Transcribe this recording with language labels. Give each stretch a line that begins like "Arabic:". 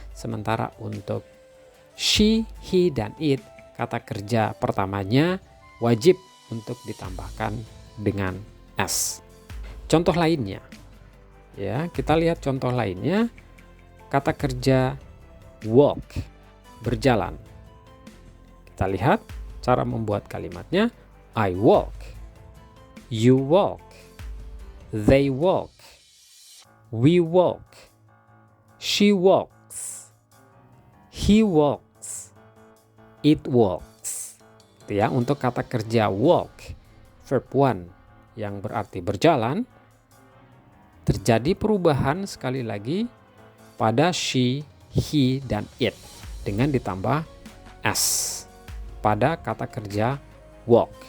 Indonesian: Sementara untuk she, he, dan it, kata kerja pertamanya wajib untuk ditambahkan dengan S. Contoh lainnya. Ya, kita lihat contoh lainnya. Kata kerja walk, berjalan. Kita lihat cara membuat kalimatnya.
English: I walk, you walk, they walk, we walk, she walks, he walks, it walks.
Indonesian: Itu ya, untuk kata kerja walk, verb one yang berarti berjalan, terjadi perubahan sekali lagi pada she, he, dan it dengan ditambah S pada kata kerja walk.